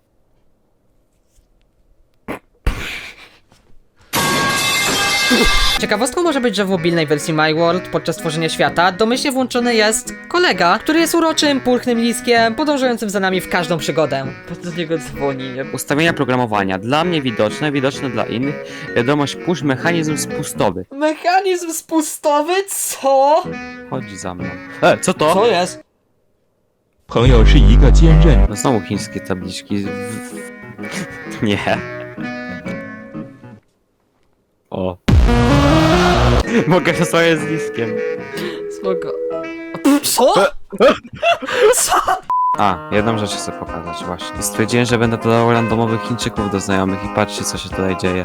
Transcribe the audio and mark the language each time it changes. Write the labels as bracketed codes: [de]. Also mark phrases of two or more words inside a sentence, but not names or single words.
[pl] Ciekawostką może być, że w mobilnej wersji MyWorld podczas tworzenia świata domyślnie włączony jest kolega, który jest uroczym, pulchnym liskiem, podążającym za nami w każdą przygodę. Do niego dzwoni, nie? Ustawienia programowania. Dla mnie widoczne, widoczne dla innych. Wiadomość push, mechanizm spustowy. Mechanizm spustowy? Co? Chodź za mną. Co to? Co jest? [zh] 朋友是一个坚韧、 [pl] No znowu chińskie tabliczki. Nie. O. Mogę rozmawiać z liskiem. Spoko. Co? Co? A, jedną rzecz chcę pokazać właśnie. Stwierdziłem, że będę dodał randomowych Chińczyków do znajomych i patrzcie, co się tutaj dzieje.